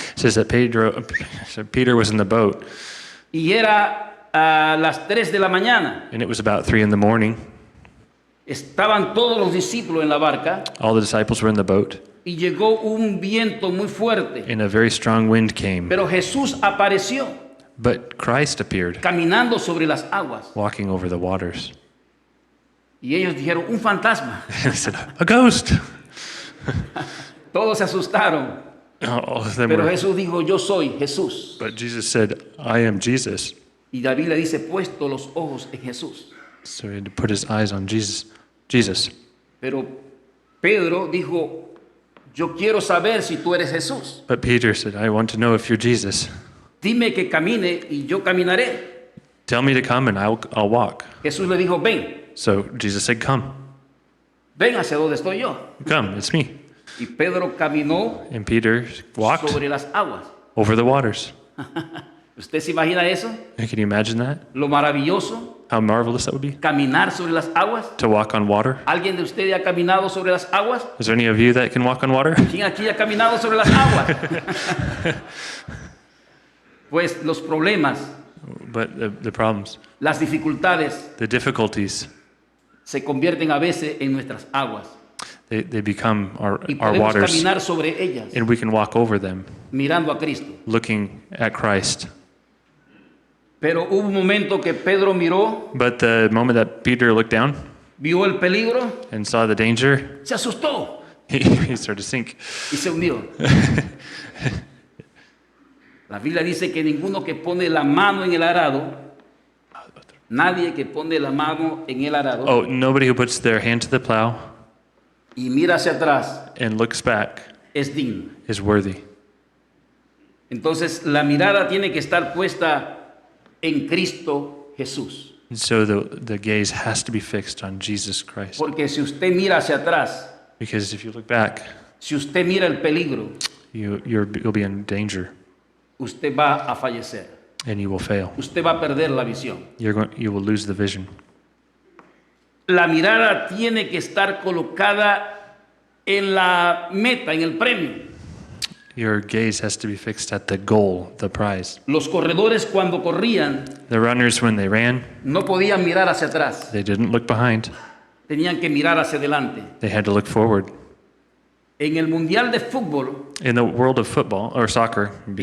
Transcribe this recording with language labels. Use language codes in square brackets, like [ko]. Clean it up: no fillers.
[en] It says that Peter was in the boat, [es] y era a las 3 de la mañana. [en] and it was about 3 in the morning. [es] Estaban todos los discípulos en la barca [en] All the disciples were in the boat, [es] y llegó un viento muy fuerte. [en] and a very strong wind came. [es] Pero Jesús apareció [en] But Christ appeared, [es] caminando sobre las aguas. [en] walking over the waters. [es] Y ellos dijeron, un fantasma. [en] And he said, a ghost! [es] Todos se asustaron. [en] All of them [es] Pero [en] were. [es] Jesús dijo, yo soy Jesús. [en] But Jesus said, I am Jesus. [es] Y la Biblia dice, puesto los ojos en Jesús. [en] So he had to put his eyes on Jesus. Jesus. [es] Pero Pedro dijo, yo quiero saber si tú eres Jesús. [en] But Peter said, I want to know if you're Jesus. [es] Dime que camine y yo caminaré. [en] Tell me to come and I'll walk. [es] Jesús le dijo, ven, [en] So Jesus said, come. [es] ven hacia donde estoy yo. [en] Come, it's me. [es] Y Pedro caminó [en] And Peter walked [es] sobre las aguas. [en] over the waters. [es] ¿Usted se imagina eso? [en] Can you imagine that? [es] Lo maravilloso, [en] How marvelous that would be? [es] caminar sobre las aguas. [en] To walk on water. [es] ¿Alguien de ustedes ha caminado sobre las aguas? [en] Is there any of you that can walk on water? [es] ¿Quién aquí ha caminado sobre las aguas? Pues los problemas, [en] But the problems, [es] las dificultades [en] the difficulties, [es] se convierten a veces en nuestras aguas. [en] they become our [es] Y podemos [en] waters. [es] caminar sobre ellas [en] And we can walk over them, [es] mirando a Cristo. [en] looking at Christ. [es] Pero hubo un momento que Pedro miró, [en] But the moment that Peter looked down [es] vio el peligro, [en] and saw the danger, [es] se asustó [en] he started to sink. [es] y se hundió. La Biblia dice que ninguno que pone la mano en el arado, nadie que pone la mano en el arado [en] Oh, nobody who puts their hand to the plow [es] y mira hacia atrás [en] and looks back [es] es digno. [en] is worthy. [es] Entonces la mirada tiene que estar puesta en Cristo Jesús. [en] And so the gaze has to be fixed on Jesus Christ. [es] Porque si usted mira hacia atrás, [en] Because if you look back, [es] si usted mira el peligro, [en] you'll be in danger [es] usted va a fallecer. [en] and you will fail. [es] Usted va a perder la visión. [en] You will lose the vision. [es] La mirada tiene que estar colocada en la meta, en el premio. [en] Your gaze has to be fixed at the goal, the prize. [es] Los corredores cuando corrían [en] The runners, when they ran, [es] no podían mirar hacia atrás, [en] they didn't look behind. [es] tenían que mirar hacia adelante. [en] They had to look forward. [es] En el Mundial de Fútbol, [en] In the world of football, or soccer, it'd be